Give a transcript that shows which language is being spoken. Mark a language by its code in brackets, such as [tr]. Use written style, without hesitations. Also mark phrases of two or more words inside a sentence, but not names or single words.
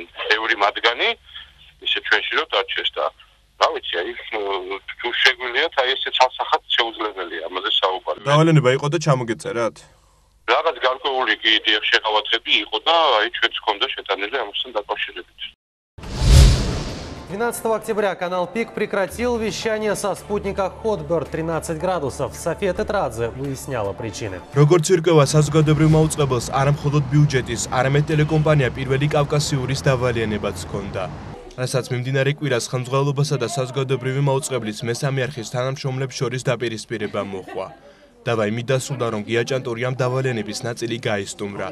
[ka] ბევრი მათგანი ისე ჩვენში რომ დარჩეს და რა ვიცი, აი თუ შეგვიძლიათ აი ესე ცალსახად შეუძლებელია ამაზე საუბარი. დავალენება იყო და ჩამოგეწერათ? რაღაც გარკვეული კიდევ შეყავათები იყო და აი ჩვენც ჰქონდა შეტანილი ამასთან დაკავშირებით. [ru] 12 октября канал ПИК прекратил вещание со спутника Hotbird 13 градусов. София Тетрадзе выясняла причины. [ka] როგორც ირკვევა საზოგადოებრივ მაუწყებელს არა მხოლოდ ბიუჯეტის, არამედ ტელეკომპანია პირველი კავკასიურის დავალიანებაც ჰქონდა. რასაც მიმდინარე კვირას ხელმძღვანელობასა და საზოგადოებრივი მაუწყებლის მესამე არხის თანამშრომლებს შორის დაპირისპირება მოხდა. დავა იმით დასრულდა, რომ გია ჭანტურიამ დავალიანების ნაწილი გაისტუმრა.